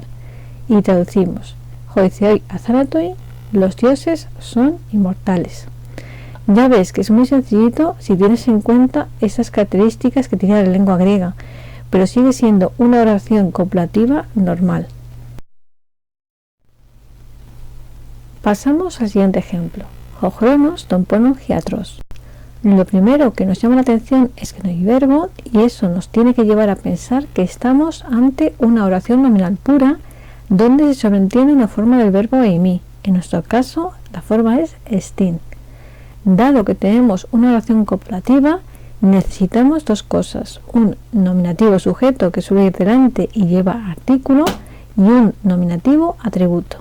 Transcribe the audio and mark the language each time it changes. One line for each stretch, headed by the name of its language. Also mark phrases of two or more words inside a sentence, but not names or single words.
Spanish: Y traducimos:
Greek: οἱ θεοὶ ἀθάνατοι,
Spanish: los dioses son inmortales. Ya ves que es muy sencillito si tienes en cuenta esas características que tiene la lengua griega, pero sigue siendo una oración copulativa normal. Pasamos al siguiente ejemplo:
Greek: Ὁ χρόνος τῶν πόνων ἰατρός.
Spanish: Lo primero que nos llama la atención es que no hay verbo y eso nos tiene que llevar a pensar que estamos ante una oración nominal pura donde se sobreentiende una forma del verbo eimi. En nuestro caso, la forma es estin. Dado que tenemos una oración copulativa, necesitamos dos cosas: un nominativo sujeto que suele ir delante y lleva artículo y un nominativo atributo.